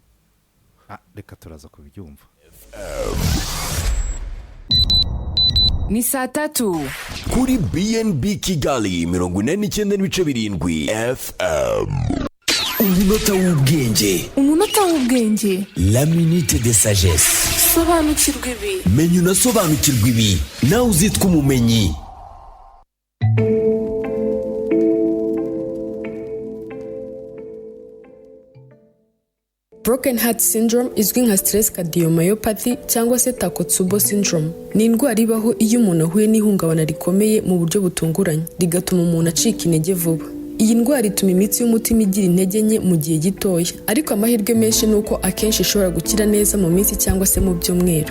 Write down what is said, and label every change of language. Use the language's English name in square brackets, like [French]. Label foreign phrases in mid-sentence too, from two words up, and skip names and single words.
[Kinyarwanda] Reka turaza kubyumva. Ni saa 3 kuri BNB Kigali 89.7 FM. Umunota w'ubwenge [French] la minute de sagesse. [Kinyarwanda] Sobanukirwa ibi. Menya unasobanukirwa ibi nawe uzitwa umumenyi. [English] Broken heart syndrome [Kinyarwanda] izwi nka [English] stress cardiomyopathy [Kinyarwanda] cyangwa se [English] Takotsubo syndrome [Kinyarwanda] ni indwara ibaho iyo umuntu ahuye n'ihungabana rikomeye mu buryo butunguranye rigatuma umuntu acika intege vuba. Iyi ndwara ituma imitsi y'umutima igira intege nke mu gihe gitoya, ariko amahirwe menshi ni uko akenshi ishobora gukira neza mu minsi cyangwa se mu byumweru.